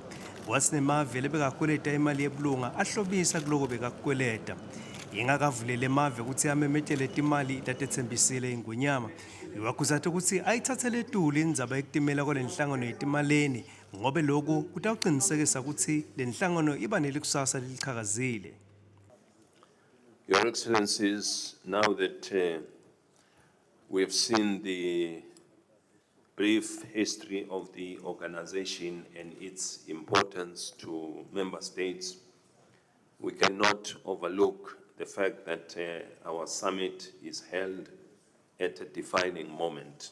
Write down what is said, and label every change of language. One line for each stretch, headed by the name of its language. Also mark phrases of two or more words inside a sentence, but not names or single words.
Swati: Kwatsi nemave lebekakweleta imali yebulunga ahlobisa kuloko bekakweleta. Ingakavulele emave kutsi amemetele timali latetsembisile ingwenyama, iwakhuzate kutsi ayithathele etulu indzaba yekutimela kwalenhlangano yetimaleni ngobe loku kutawucinisekisa kutsi lenhlangano iba nelikusasa leliqhakazile.
English: Your Excellencies, now that we have seen the brief history of the organization and its importance to member states, we cannot overlook the fact that our summit is held at a defining moment.